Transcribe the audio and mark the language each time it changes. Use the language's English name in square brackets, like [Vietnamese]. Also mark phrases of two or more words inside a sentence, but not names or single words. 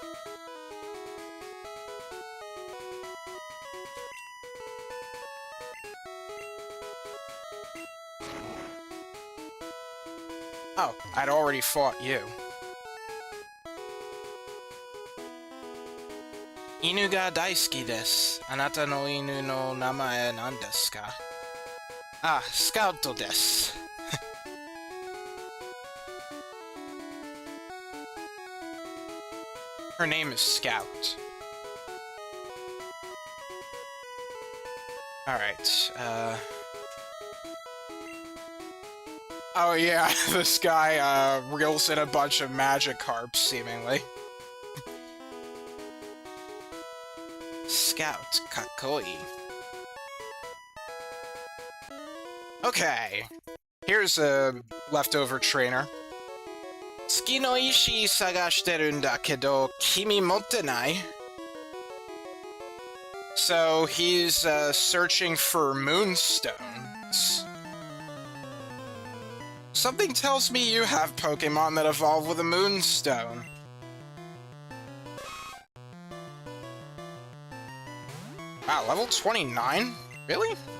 [English] Oh, I'd already fought you. [Japanese] 犬が大好きです. あなたの犬の名前なんですか? Ah, Scout desu. [English] Her name is Scout. Alright, oh yeah, this guy, reels in a bunch of Magikarps, seemingly. [Japanese] Scout, kakoi. [English] Okay, here's a leftover trainer. [Japanese] 月の石探してるんだけど、君持ってない? [English] So he's, searching for moonstones. Something tells me you have Pokémon that evolve with a moonstone. Wow, level 29? Really?